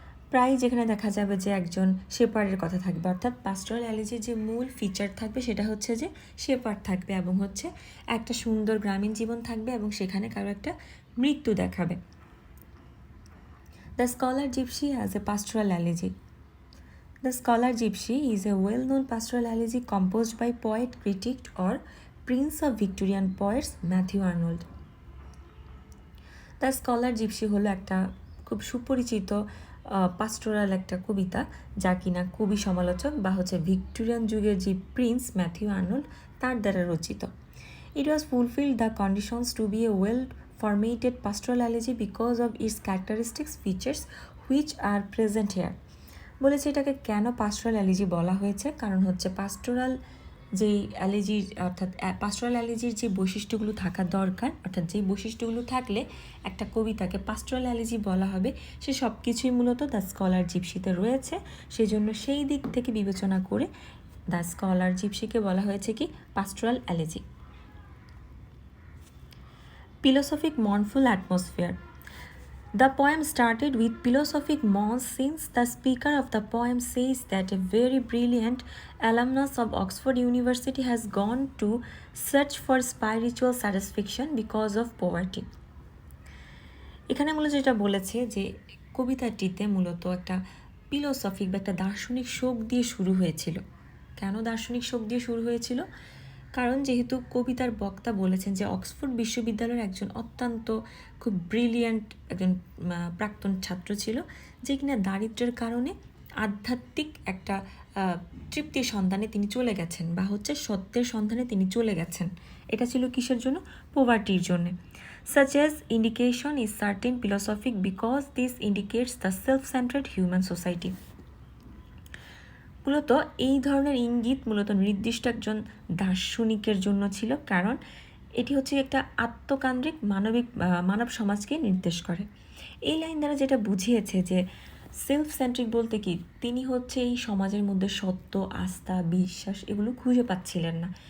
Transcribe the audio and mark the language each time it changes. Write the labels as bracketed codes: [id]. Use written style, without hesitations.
[bn] প্রায় যেখানে দেখা যাবে যে একজন শেপার্ডের কথা থাকবে, অর্থাৎ পাস্টোরাল এলেজির যে মূল ফিচার থাকবে সেটা হচ্ছে যে শেপার্ড থাকবে এবং হচ্ছে একটা সুন্দর গ্রামীণ জীবন থাকবে এবং সেখানে কারো একটা মৃত্যু দেখাবে। [en] The Scholar Gypsy as a pastoral elegy. The Scholar Gypsy is a well-known pastoral elegy composed by poet, critic or prince of Victorian poets Matthew Arnold. [bn] The Scholar Gypsy হলো একটা খুব সুপরিচিত পাস্টোরাল একটা কবিতা, যা কিনা কবি সমালোচক বা হচ্ছে ভিক্টোরিয়ান যুগের যে প্রিন্স ম্যাথিউ আর্নল্ড তার দ্বারা রচিত। [en] It was fulfilled the conditions to be a well-formatted pastoral elegy because of its characteristics features which are present here. [bn] বলেছে এটাকে কেন পাস্টোরাল অ্যালেজি বলা হয়েছে, কারণ হচ্ছে পাস্টোরাল যেই অ্যালেজির, অর্থাৎ পাস্টোরাল অ্যালেজির যে বৈশিষ্ট্যগুলো থাকা দরকার, অর্থাৎ যেই বৈশিষ্ট্যগুলো থাকলে একটা কবিতাকে পাস্টোরাল অ্যালেজি বলা হবে, সে সব কিছুই মূলত দ্য স্কলার জিপসিতে রয়েছে। সেই জন্য সেই দিক থেকে বিবেচনা করে দ্য স্কলার জিপসিকে বলা হয়েছে কি পাস্টোরাল অ্যালেজি। [en] Philosophic mournful atmosphere. The poem started with philosophic mourn since the speaker of the poem says that a very brilliant alumnus of Oxford University has gone to search for spiritual satisfaction because of poverty. [bn] এখানে মূলত যেটা বলেছে যে কবিতাটিতে মূলত একটা philosophic বা একটা দার্শনিক শোক দিয়ে শুরু হয়েছিল। কেন দার্শনিক শোক দিয়ে শুরু হয়েছিল? কারণ যেহেতু কবিতার বক্তা বলেছেন যে অক্সফোর্ড বিশ্ববিদ্যালয়ের একজন অত্যন্ত খুব ব্রিলিয়ান্ট একজন প্রাক্তন ছাত্র ছিল, যে কিনা দারিদ্র্যের কারণে আধ্যাত্মিক একটা তৃপ্তির সন্ধানে তিনি চলে গেছেন, বা হচ্ছে সত্যের সন্ধানে তিনি চলে গেছেন। এটা ছিল কিসের জন্য? পোভার্টির জন্য। [en] Such as indication is certain philosophic because this indicates the self-centered human society. [bn] মূলত এই ধরনের ইঙ্গিত মূলত নির্দিষ্ট একজন দার্শনিকের জন্য ছিল, কারণ এটি হচ্ছে একটা আত্মকেন্দ্রিক মানব সমাজকে নির্দেশ করে। এই লাইন দ্বারা যেটা বুঝিয়েছে যে সেলফ সেন্ট্রিক বলতে কি, তিনি হচ্ছে এই সমাজের মধ্যে সত্য, আস্থা, বিশ্বাস এগুলো খুঁজে পাচ্ছিলেন না।